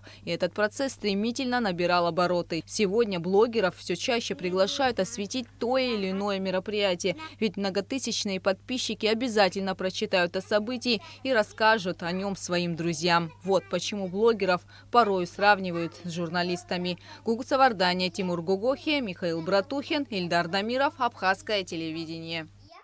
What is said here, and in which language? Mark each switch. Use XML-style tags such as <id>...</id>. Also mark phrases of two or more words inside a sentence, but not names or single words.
<ru>И этот процесс стремительно набирал обороты. Сегодня блогеров все чаще приглашают осветить то или иное мероприятие, ведь многотысячные подписчики обязательно прочитают о событии и расскажут о нем своим друзьям. Вот почему блогеров порой сравнивают с журналистами. Гугуца Вардания, Тимур Гугохи, Михаил Братухин, Ильдар Дамиров, Абхазское телевидение.</ru>